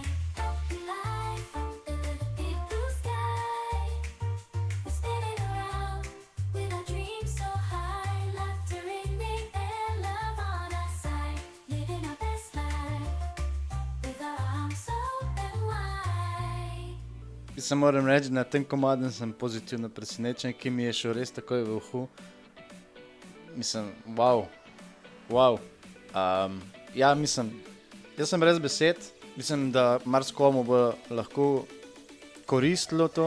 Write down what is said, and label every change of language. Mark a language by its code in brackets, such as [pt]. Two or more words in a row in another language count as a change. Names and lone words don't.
[en] Happy life under the big blue sky. We're spinning around with our dreams so high. Laughter in the air, love on our side. Living our best life with our arms open wide. [sl] Mislim, moram reči, na tem komadu sem pozitivno presenečen, ki mi je šel res takoj v uhu. Mislim, wow. Ja, mislim, jaz sem brez besed. Mislim, da marsikomu bo lahko koristilo to.